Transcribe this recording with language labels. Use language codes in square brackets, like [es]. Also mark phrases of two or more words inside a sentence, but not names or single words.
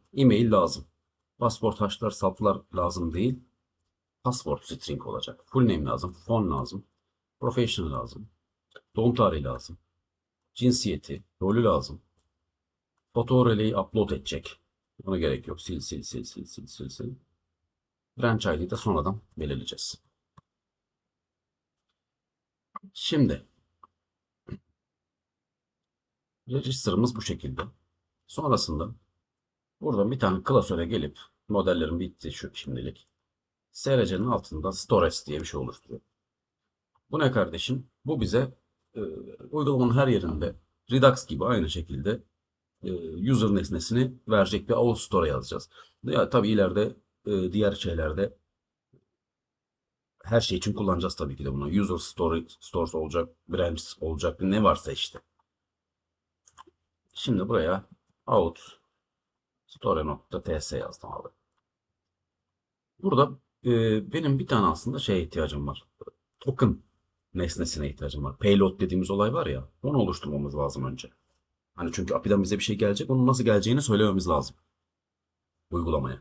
[tr] E-mail lazım. Pasport haşlar saplar lazım değil. [en] Password string [tr] olacak. [en] Full name [tr] lazım. Phone lazım. Professional lazım. Doğum tarihi lazım. Cinsiyeti. Rolü lazım. Foto releyi upload edecek. Buna gerek yok. Sil sil sil sil sil sil sil. Branch ID'yi de sonradan belirleyeceğiz. Şimdi register'ımız bu şekilde. Sonrasında buradan bir tane klasöre gelip modellerim bitti şu şimdilik. SRC'nin altında storage diye bir şey oluşturuyor. Bu ne kardeşim? Bu bize e, uygulamanın her yerinde Redux gibi aynı şekilde user nesnesini verecek bir [en] out store [tr] yazacağız. Ya, tabii ileride diğer şeylerde her şey için kullanacağız tabii ki de bunu. [en] User story, [tr] stores olacak, branch olacak, ne varsa işte. Şimdi buraya [en] out store.ts [tr] yazdım abi. Burada benim bir tane aslında şeye ihtiyacım var. Token nesnesine ihtiyacım var. Payload dediğimiz olay var ya, onu oluşturmamız lazım önce. Hani çünkü API'den bize bir şey gelecek, onun nasıl geleceğini söylememiz lazım uygulamaya.